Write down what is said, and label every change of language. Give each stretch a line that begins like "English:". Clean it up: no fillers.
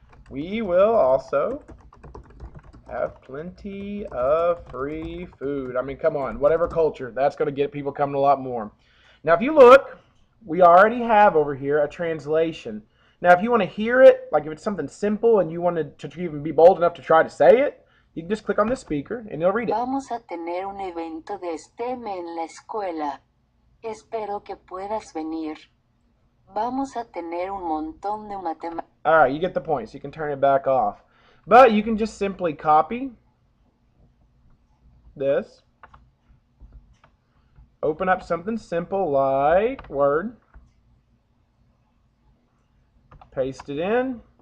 English: We will also have plenty of free food. I mean, come on, whatever culture, that's going to get people coming a lot more. Now, if you look, we already have over here a translation. Now, if you want to hear it, like if it's something simple and you wanted to even be bold enough to try to say it, you can just click on this speaker and it'll read it.
Spanish: Vamos a tener un evento de STEM en la escuela. Espero que puedas venir. Vamos a tener un montón de matemáticas.
English: All right, you get the point, so you can turn it back off. But you can just simply copy this, open up something simple like Word, paste it in.